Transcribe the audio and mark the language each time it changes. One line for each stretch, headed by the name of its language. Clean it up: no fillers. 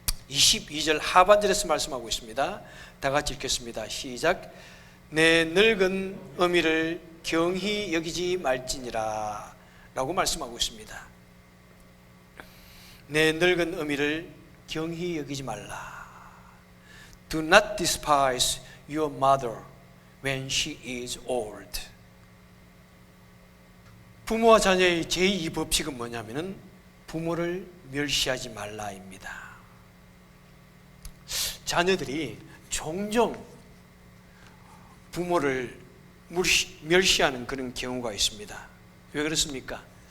Korean: 22절 하반절에서 말씀하고 있습니다. 다 같이 읽겠습니다. 시작. 내 늙은 어미를 경히 여기지 말지니라 라고 말씀하고 있습니다. 내 늙은 어미를 경히 여기지 말라.
English: Do not despise your mother when she is old.
Korean: 부모와 자녀의 제2 법칙은 뭐냐면은 부모를 멸시하지 말라입니다. 자녀들이 종종 부모를 멸시하는 그런 경우가 있습니다. 왜 그렇습니까?